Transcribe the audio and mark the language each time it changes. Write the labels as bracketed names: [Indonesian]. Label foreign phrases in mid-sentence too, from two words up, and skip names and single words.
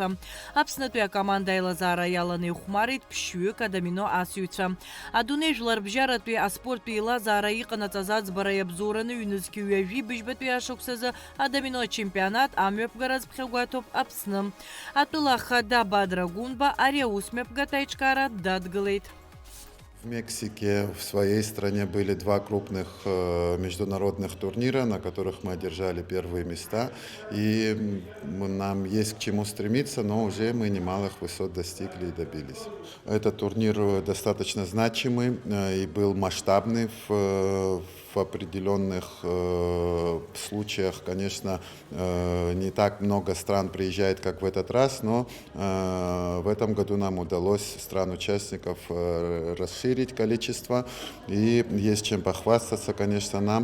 [Abkhazian] Аԥснытәи акоманда аилазаара иаланы ихәмарит ԥшьҩык адамино асыҩцәа. Адунеи жәларбжьаратәи аспорттәи еилазаара иҟанаҵаз аӡбара иабзоураны ҩнызқьи ҩажәи быжьбатәи ашықәсазы адамино ачемпионат амҩаԥгараз ԥхьагәаҭоуп Аԥсны. Атәыла ахада Бадра Гунба ари аусмҩаԥгатә аиҿкаара дадгылеит. [Russian] В Мексике, в своей стране, были два крупных международных турнира, на которых мы одержали первые места. И нам есть к чему стремиться, но уже мы немалых высот достигли и добились. Этот турнир достаточно значимый и был масштабный в определенных случаях, конечно, не так много стран приезжает, как в этот раз, но в этом году нам удалось стран-участников расширить количество, и есть чем похвастаться, конечно, нам.